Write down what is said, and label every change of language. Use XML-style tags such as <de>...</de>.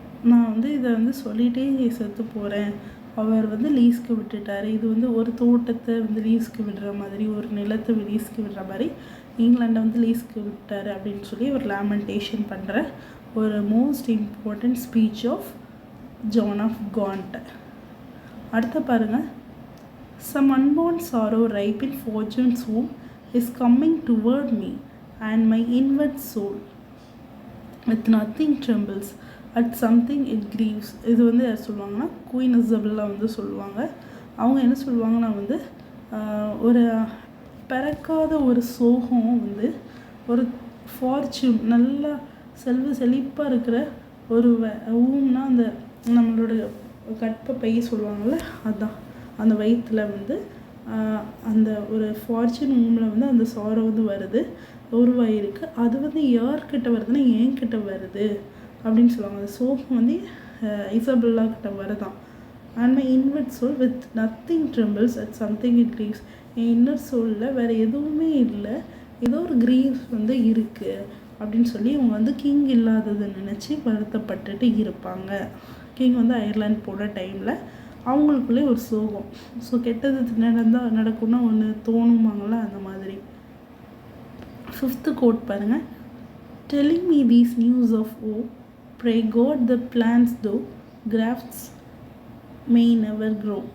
<ta>நான் வந்து இதை வந்து சொல்லிகிட்டே செத்து போகிறேன். அவர் வந்து லீஸ்க்கு விட்டுட்டார். இது வந்து ஒரு தோட்டத்தை வந்து லீஸ்க்கு விடுற மாதிரி, ஒரு நிலத்தை லீஸ்க்கு விடுற மாதிரி இங்கிலாண்டை வந்து லீஸ்க்கு விட்டார் அப்படின்னு சொல்லி ஒரு லேமெண்டேஷன் பண்ணுற ஒரு</ta> <en>Most important speech of John of Gaunt.</en> <ta>அடுத்த பாருங்கள்.</ta> <en>Some unborn sorrow ripe in fortune's womb is coming toward me, and my inward soul with nothing trembles at something it grieves.</en> <ta>இது வந்து யார் சொல்லுவாங்கன்னா குயின் இசபெல்லா வந்து சொல்லுவாங்க. அவங்க என்ன சொல்லுவாங்கன்னா வந்து ஒரு பிறக்காத ஒரு சோகம் வந்து ஒரு ஃபார்ச்சூன் நல்லா செழிப்பாக இருக்கிற ஒரு ஊம்னா அந்த நம்மளோட கற்பப்பை சொல்லுவாங்கள்ல, அதுதான் அந்த வயிற்றில் வந்து அந்த ஒரு ஃபார்ச்சூன் ஊமில் வந்து அந்த சாரோ வந்து வருது, உருவாயிருக்கு. அது வந்து யார்கிட்ட வருதுன்னா என்கிட்ட வருது அப்படின்னு சொல்லுவாங்க. அந்த சோகம் வந்து இசபெல்லா கிட்ட வருதான்.</ta> <en>And my inward soul with nothing trembles at something it grieves.</en> <ta>N inner சோலில் வேறு எதுவுமே இல்லை, ஏதோ ஒரு கிரீவ்ஸ் வந்து இருக்குது அப்படின்னு சொல்லி இவங்க வந்து கிங் இல்லாததை நினச்சி வருத்தப்பட்டுட்டு இருப்பாங்க. கிங் வந்து அயர்லாண்ட் போகிற டைமில் அவங்களுக்குள்ளே ஒரு சோகம். ஸோ கெட்டது நடக்கும்னா ஒன்று தோணுமாங்களா, அந்த மாதிரி. 5th கோட் பாருங்கள்.</ta> <en>Telling me these news of woe, pray God the plants though grafts may never grow.</en>